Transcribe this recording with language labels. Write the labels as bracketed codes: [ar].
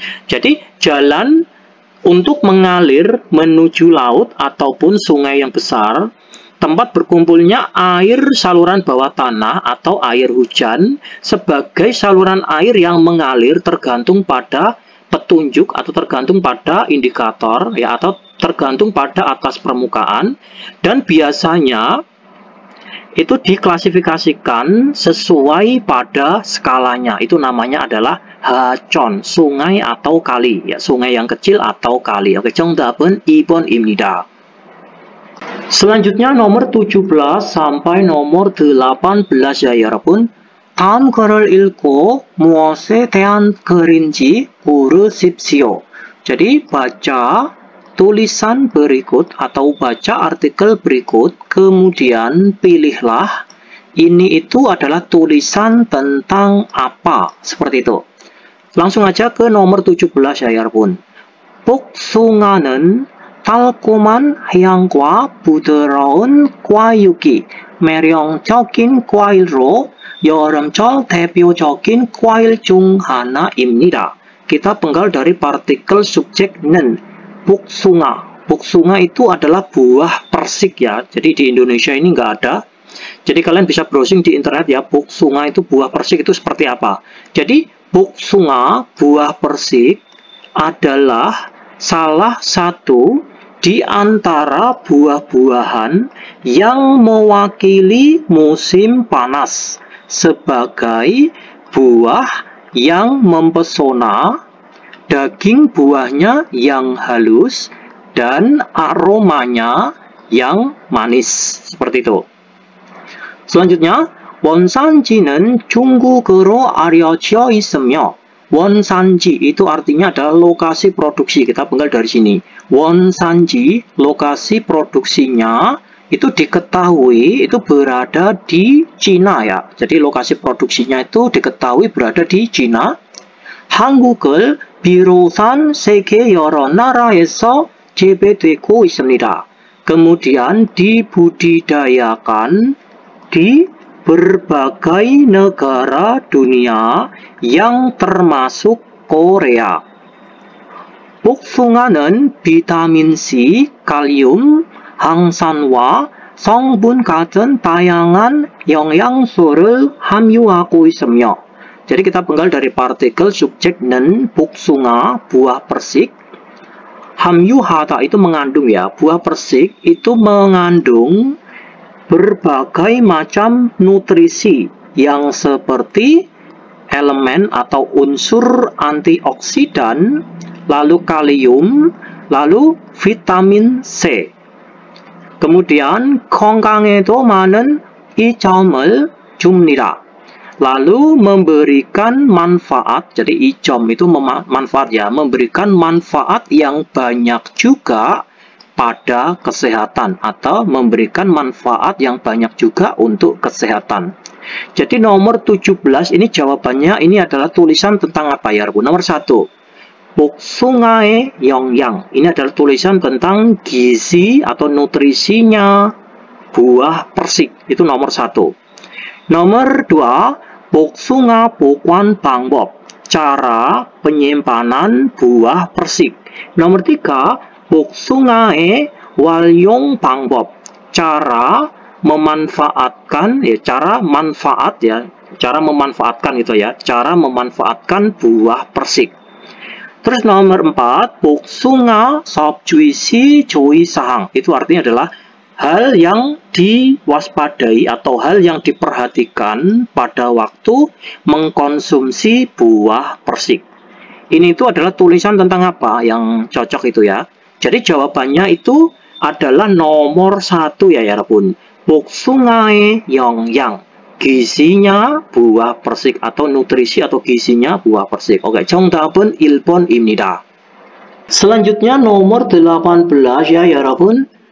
[id] Jadi jalan untuk mengalir menuju laut ataupun sungai yang besar, tempat berkumpulnya air saluran bawah tanah atau air hujan sebagai saluran air yang mengalir tergantung pada petunjuk atau tergantung pada indikator ya, atau tergantung pada atas permukaan, dan biasanya itu diklasifikasikan sesuai pada skalanya. Itu namanya adalah hajon, sungai atau kali ya, sungai yang kecil atau kali. Oke, [ko] 정답은 2번입니다. [id] Selanjutnya nomor 17 sampai nomor 18 ya [ko] 여러분. 다음 글을 읽고 무엇에 대한 글인지 고르십시오. [id] Jadi baca tulisan berikut atau baca artikel berikut, kemudian pilihlah ini itu adalah tulisan tentang apa, seperti itu. Langsung aja ke nomor 17 ya [ko] 여러분. 복숭아는 달콤한 향과 부드러운 과육이 매력적인 과일로 여름철 대표적인 과일 중 하나입니다. [id] Kita penggal dari partikel subjek nen. [ko] 복숭아. [id] 복숭아 itu adalah buah persik ya. Jadi di Indonesia ini nggak ada. Jadi kalian bisa browsing di internet ya. 복숭아 itu buah persik itu seperti apa. Jadi 복숭아, buah persik adalah salah satu di antara buah-buahan yang mewakili musim panas sebagai buah yang mempesona, daging buahnya yang halus, dan aromanya yang manis. Seperti itu. Selanjutnya, [ko] 원산지는 중국어로 알려져 있으며 원산지 [id] itu artinya adalah lokasi produksi. Kita penggal dari sini. 원산지, lokasi produksinya itu diketahui itu berada di Cina ya. Jadi lokasi produksinya itu diketahui berada di Cina. [ko] 한국을 비롯한 세계 여러 나라에서 재배되고 있습니다. [id] Kemudian dibudidayakan di berbagai negara dunia yang termasuk Korea. [ko] 복숭아는 비타민 C, 칼륨, 항산화, 성분 같은 다양한 영양소를 함유하고 있으며. [id] Jadi kita penggal dari partikel subjek nen, 복숭아, buah persik. 함유하다 itu mengandung ya. Buah persik itu mengandung berbagai macam nutrisi yang seperti elemen atau unsur antioksidan, lalu kalium, lalu vitamin C. Kemudian [ko] 건강에도 많은 이점을 줍니다. [id] Lalu memberikan manfaat, jadi icom itu manfaat ya, memberikan manfaat yang banyak juga pada kesehatan atau memberikan manfaat yang banyak juga untuk kesehatan. Jadi nomor 17 ini jawabannya ini adalah tulisan tentang apa ya, Bu? Nomor 1. [ko] 복숭아의 영양. [id] Ini adalah tulisan tentang gizi atau nutrisinya buah persik. Itu nomor 1. Nomor 2, [ko] 복숭아 보관 방법. [id] Cara penyimpanan buah persik. Nomor 3, [ko] 복숭아의 활용 방법, [id] cara memanfaatkan ya, cara manfaat ya, cara memanfaatkan itu ya, cara memanfaatkan buah persik. Terus nomor 4, [ko] 복숭아 섭취시 주의사항, [id] itu artinya adalah hal yang diwaspadai atau hal yang diperhatikan pada waktu mengkonsumsi buah persik. Ini itu adalah tulisan tentang apa yang cocok itu ya. Jadi jawabannya itu adalah nomor 1 ya [ko] 여러분. 복숭아의 영양. [id] Gizinya buah persik atau nutrisi atau gizinya buah persik. Oke, [ko] 정답은 1번입니다. [id] Selanjutnya nomor 18 ya [ko] 여러분.